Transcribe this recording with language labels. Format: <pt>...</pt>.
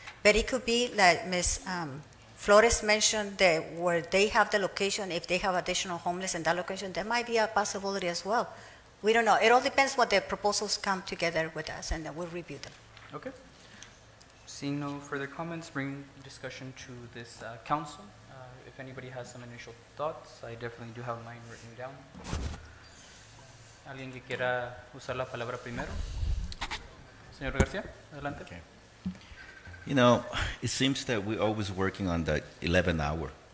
<en>But it could be like Ms. Flores mentioned that where they have the location, if they have additional homeless in that location, there might be a possibility as well. We don't know. It all depends what the proposals come together with us, and then we'll review them. Okay. Seeing no further comments, bring discussion to this council. If anybody has some initial thoughts, I definitely do have mine written down.</en> <es>¿Alguien que quiera usar la palabra primero? Señor García, adelante.</es> <en>Okay. You know, it seems that we're always working on the 11th hour.</en>